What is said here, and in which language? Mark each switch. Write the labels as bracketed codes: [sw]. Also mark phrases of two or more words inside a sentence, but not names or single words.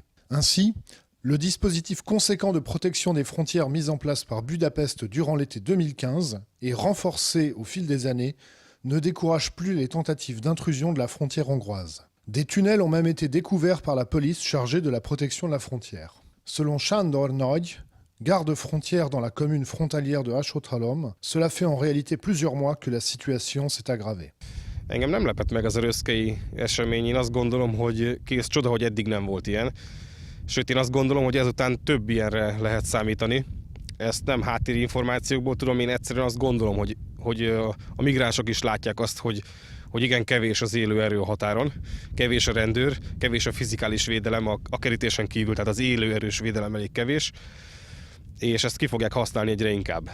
[fr] Ainsi, le dispositif conséquent de protection des frontières mis en place par Budapest durant l'été 2015 et renforcé au fil des années ne décourage plus les tentatives d'intrusion de la frontière hongroise. Des tunnels ont même été découverts par la police chargée de la protection de la frontière. Selon Sándor Nagy, garde-frontière dans la commune frontalière de Hasotalom, cela fait en réalité plusieurs mois que la situation s'est aggravée. [hu] Engem nem lepett meg az a röszkei esemény, én azt gondolom, hogy kész csoda, hogy eddig nem volt ilyen. Sőt, én azt gondolom, hogy ezután több ilyenre lehet számítani. Ezt nem háttérinformációkból tudom, én egyszerűen azt gondolom, hogy a migránsok is látják azt, hogy igen kevés az élő erő a határon, kevés a rendőr, kevés a fizikális védelem a kerítésen kívül, tehát az élő erős védelem elég kevés, és ezt ki fogják használni egyre inkább.